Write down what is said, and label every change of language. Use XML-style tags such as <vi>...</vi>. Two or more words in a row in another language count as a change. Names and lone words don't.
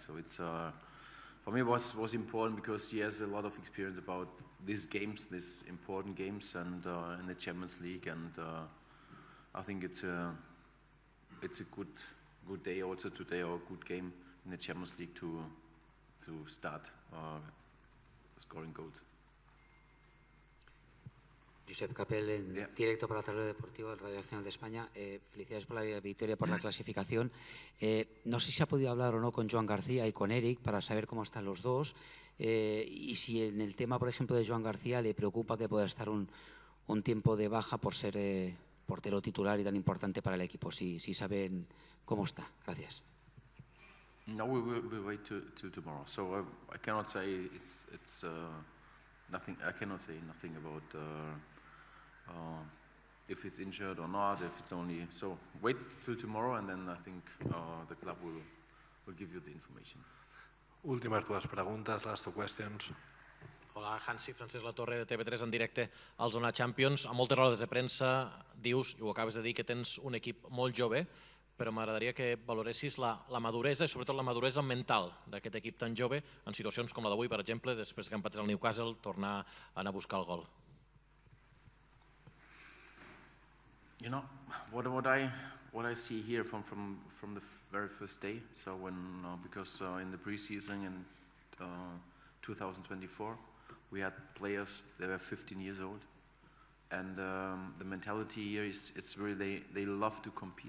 <en>So it's for me was important because he has a lot of experience about these games, these important games, and in the Champions League, and I think it's a good day also today, or a good game in the Champions League to start scoring goals.</en> <es>Josep Capel, en directo para Tablero Deportivo, Radio Nacional de España. Felicidades por la victoria, por la clasificación. No sé si ha podido hablar o no con Joan García y con Eric para saber cómo están los dos, y si en el tema, por ejemplo, de Joan García le preocupa que pueda estar un tiempo de baja por ser portero titular y tan importante para el equipo. Si saben cómo está. Gracias.</es> <en>No, we will wait to tomorrow. So I cannot say it's nothing. I cannot say nothing about if it's injured or not. If it's only so, wait till tomorrow, and then I think the club will give you the information.</en> <ca>Últimes 2 preguntes,</ca> <en>last 2 questions.</en> <ca>Hola, Hansi, Francesc Latorre, de TV3 en directe al Zona Champions. A moltes rodes de premsa dius, i ho acabes de dir, que tens un equip molt jove, però m'agradaria que valoressis la maduresa i sobretot la maduresa mental d'aquest equip tan jove en situacions com la d'avui, per exemple, després que empatés el Newcastle, tornar a anar a buscar el gol.</ca> <en>You know, what I see here from the very first day, so when, because in the preseason in 2024, we had players, they were 15 years old, and the mentality here is, it's really, they love to compete.</en>